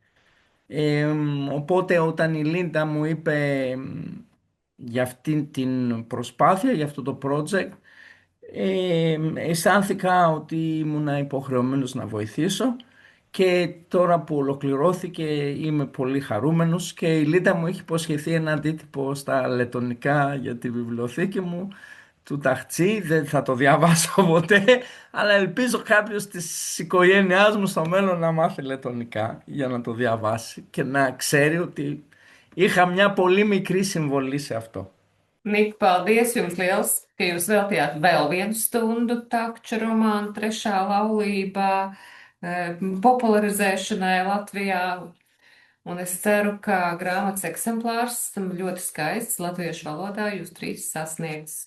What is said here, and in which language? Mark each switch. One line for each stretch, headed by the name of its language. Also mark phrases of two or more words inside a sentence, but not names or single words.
Greek: Οπότε όταν η Λίντα μου είπε για αυτή την προσπάθεια, για αυτό το project, αισθάνθηκα ότι ήμουν υποχρεωμένος να βοηθήσω, και τώρα που ολοκληρώθηκε είμαι πολύ χαρούμενος, και η Λίντα μου έχει υποσχεθεί ένα αντίτυπο στα λετονικά για τη βιβλιοθήκη μου του Ταχτσί. Δεν θα το διαβάσω ποτέ, αλλά ελπίζω κάποιος της οικογένειάς μου στο μέλλον να μάθει λετονικά για να το διαβάσει και να ξέρει ότι είχα μια πολύ μικρή συμβολή σε αυτό.
Latvian: Nika, paldies jums liels, ka jūs veltījāt vēl vienu stundu takča romānu trešā laulībā popularizēšanai Latvijā. Un es ceru, ka grāmatas eksemplārs ļoti skaists latviešu valodā jūs trīs sasniegs.